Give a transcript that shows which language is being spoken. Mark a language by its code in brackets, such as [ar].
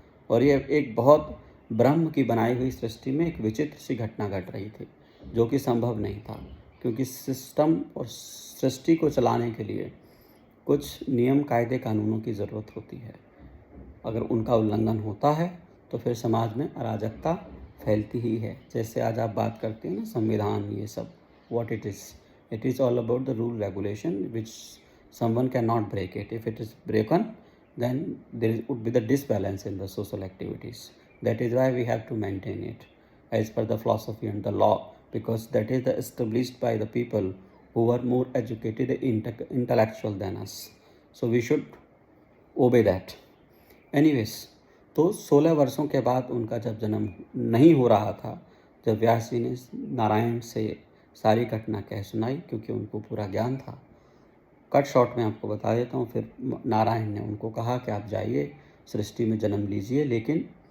[hi] और ये एक बहुत ब्रह्म की बनाई हुई सृष्टि में एक विचित्र सी घटना घट रही थी, जो कि संभव नहीं था, क्योंकि सिस्टम और सृष्टि को चलाने के लिए कुछ नियम कायदे कानूनों की ज़रूरत होती है। अगर उनका उल्लंघन होता है तो फिर समाज में अराजकता फैलती ही है। जैसे आज आप बात करते हैं ना, संविधान, ये सब, [en] what it is all about the rule regulation which someone cannot break it. If it is broken, then there would be the disbalance in the social activities. That is why we have to maintain it as per the philosophy and the law, because that is established by the people who are more educated and intellectual than us. So we should obey that. [hi] Anyways, तो 16 वर्षों के बाद उनका जब जन्म नहीं हो रहा था, जब व्यास जी ने नारायण से सारी घटना कह सुनाई, क्योंकि उनको पूरा ज्ञान था। कट शॉर्ट में आपको बता देता हूँ। फिर नारायण ने उनको कहा कि आप जाइए, सृष्टि में जन्म लीजिए, लेकिन